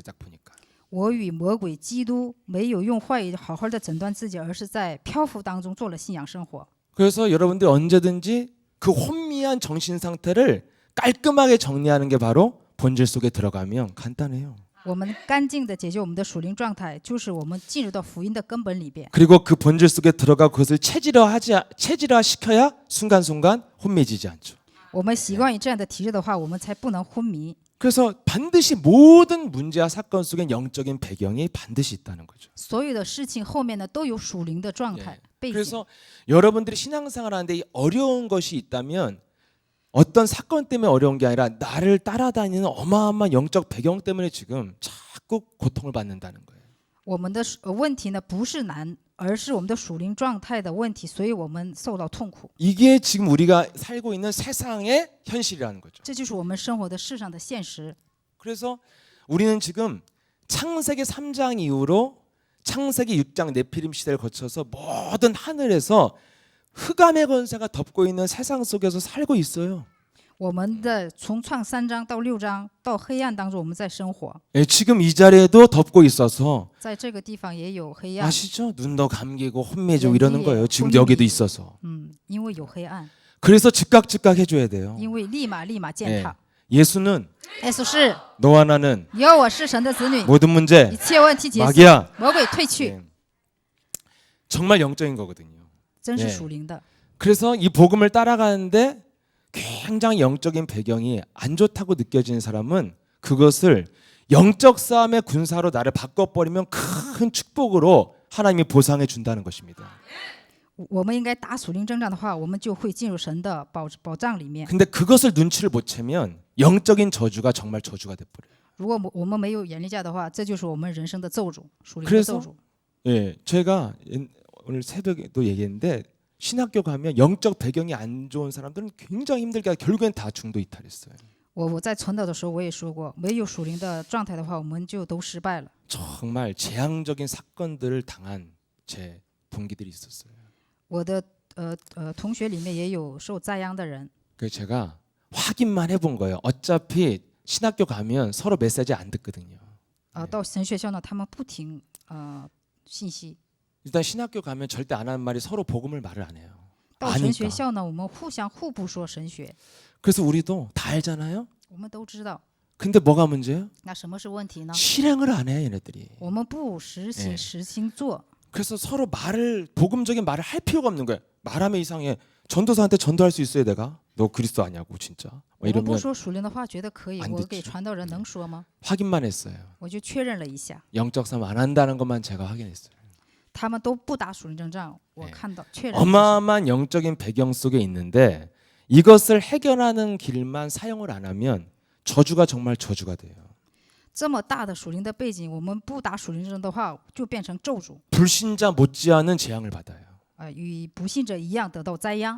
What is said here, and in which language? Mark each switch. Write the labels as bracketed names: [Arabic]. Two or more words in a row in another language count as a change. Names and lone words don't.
[Korean] 딱 보니까. [Chinese] 我与魔鬼、基督没有用话语好好的诊断自己，而是在漂浮当中做了信仰生活。 [Korean] 그래서 여러분들 언제든지 그 혼미한 정신 상태를 깔끔하게 정리하는 게 바로 본질 속에 들어가면 간단해요. [Chinese] 我们干净的解决我们的属灵状态，就是我们进入到福音的根本里边。 [Korean] 그리고 그 본질 속에 들어가 그것을 체질화시켜야 순간순간 혼미해지지 않죠. [Chinese] 我们习惯于这样的体质的话，我们才不能昏迷。 [Korean] 그래서 반드시 모든 문제와 사건 속엔 영적인 배경이 반드시 있다는 거죠. [Chinese] 所有的事情后面呢，都有属灵的状态背景。 [Korean] 그래서 여러분들이 신앙생활 하는데 이 어려운 것이 있다면 어떤 사건 때문에 어려운 게 아니라 나를 따라다니는 어마어마한 영적 배경 때문에 지금 자꾸 고통을 받는다는 거예요. [Chinese] 我们的问题呢不是难，而是我们的属灵状态的问题，所以我们受到痛苦。 [Korean] 이게 지금 우리가 살고 있는 세상의 현실이라는 거죠. [Chinese] 这就是我们生活的世上的现实。 [Korean] 그래서 우리는 지금 창세기 3장 이후로 창세기 6장 네피림 시대를 거쳐서 모든 하늘에서 흑암의 권세가 덮고 있는 세상 속에서 살고 있어요. [Chinese] 我们的从创3章到6章到黑暗当中，我们在生活， [Korean] 예, 지금 이 자리에도 덮고 있어서 [Chinese] 在这个地方也有黑暗。 [Korean] 아시죠? 눈도 감기고 혼미해지고 네, 이러는 네, 거예요. 지금 혼미. 여기도 있어서. [Chinese] 因为有黑暗， [Korean] 그래서 즉각 해줘야 돼요. [Chinese] 因为立马见 [Korean] 예. [Chinese] 他。 [Korean] 예수는 [Chinese] 耶稣是 [Korean] 너와 나는 [Chinese] 有我是神的子女， [Korean] 모든 문제 [Chinese] 一切问题结束， [Korean] 마귀야. [Chinese] 魔鬼退去， [Korean] 예. 정말 영적인 거거든요. [Chinese] 真是 [Korean] 네 [Chinese] 属灵的。 [Korean] 그래서 이 복음을 따라가는데 굉장히 영적인 배경이 안 좋다고 느껴지는 사람은 그것을 영적 싸움의 군사로 나를 바꿔버리면 큰 축복으로 하나님이 보상해 준다는 것입니다. [Chinese] 我们应该打属灵征战的话，我们就会进入神的保障里面。 [Korean] 근데 그것을 눈치를 못 채면 영적인 저주가 정말 저주가 돼버려요. [Chinese] 如果我们没有眼力价的话，这就是我们人生的咒诅，属灵的 [Korean] 그래서 [Chinese] 咒诅。 [Korean] 예, 제가 오늘 새벽에도 얘기했는데 신학교 가면 영적 배경이 안 좋은 사람들은 굉장히 힘들게 하고 결국엔 다 중도 이탈했어요. [Chinese] 我在传道的时候我也说过，没有属灵的状态的话，我们就都失败了。 [Korean] 정말 재앙적인 사건들을 당한 제 동기들이 있었어요. [Chinese] 我的同学里面也有受灾殃的人， [Korean] 그래서 제가 확인만 해본 거예요. 어차피 신학교 가면 서로 메시지 안 듣거든요. [Chinese] 到神学校呢，他们不听信息。 [Korean] 일단 신학교 가면 절대 안 하는 말이 서로 복음을 말을 안 해요. [Chinese] 到神学 [Korean] 아니까. [Chinese] 校呢，我们互不说神学， [Korean] 그래서 우리도 다 알잖아요. [Chinese] 我们都知道。 [Korean] 근데 뭐가 문제예요? [Chinese] 那什么是问题呢？ [Korean] 실행을 안 해, 얘네들이. [Chinese] 我们不实行 [Korean] 예 [Chinese] 实行做， [Korean] 그래서 서로 복음적인 말을 할 필요가 없는 거예요. 말하면 이상해. 전도사한테 전도할 수 있어요, 내가? 너 그리스도 아니냐고 진짜. [Chinese] 我们不 [Korean] 이러면 [Chinese] 说属灵的话，觉得可以， [Korean] 안 [Chinese] 我 [Korean] 듣지 [Chinese] 给传道人能说吗？ [Korean] 확인만 했어요. [Chinese] 我就确认了一下， [Korean] 영적 싸움 안 한다는 것만 제가 확인했어요. [Chinese] 他们都不打属灵征战，我 [Korean] 예 [Chinese] 看到确认了。 [Korean] 어마어마한 영적인 배경 속에 있는데 이것을 해결하는 길만 사용을 안 하면 저주가 정말 저주가 돼요. [Chinese] 这么大的属灵的背景，我们不打属灵征战的话，就变成咒诅， [Korean] 불신자 못지않은 재앙을 받아요. [Chinese] 与不信者一样得到灾殃。